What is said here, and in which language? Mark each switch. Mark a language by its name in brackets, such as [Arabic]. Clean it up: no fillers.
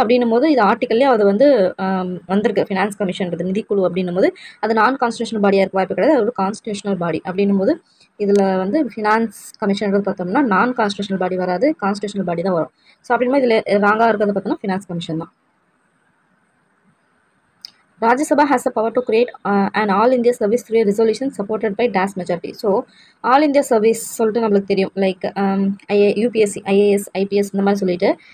[Tamil] அப்படின்னும் போது இது ஆர்டிக்கல்லே அது வந்து வந்திருக்கு. ஃபினான்ஸ் கமிஷன்றது நிதிக்குழு அப்படின்னும் போது அது நான் கான்ஸ்டியூஷனல் பாடியாக இருக்க வாய்ப்பு கிடையாது. அது ஒரு கான்ஸ்டியூஷனல் பாடி அப்படின்னும் போது இதில் வந்து ஃபினான்ஸ் கமிஷன் பார்த்தோம்னா நான் கான்ஸ்டியூஷனல் பாடி வராது, கான்ஸ்டியூஷனல் பாடி தான் வரும். ஸோ அப்படின்னும் இதில் ராங்காக இருக்கிறது பார்த்தோம்னா ஃபினான்ஸ் கமிஷன் தான். [English] Rajya Sabha has the power to create an all India service through a resolution supported by DAS majority. [Tamil] So all India service சொல்லிட்டு நம்மளுக்கு தெரியும், லைக் UPSC IAS IPS இந்த மாதிரி சொல்லிட்டு.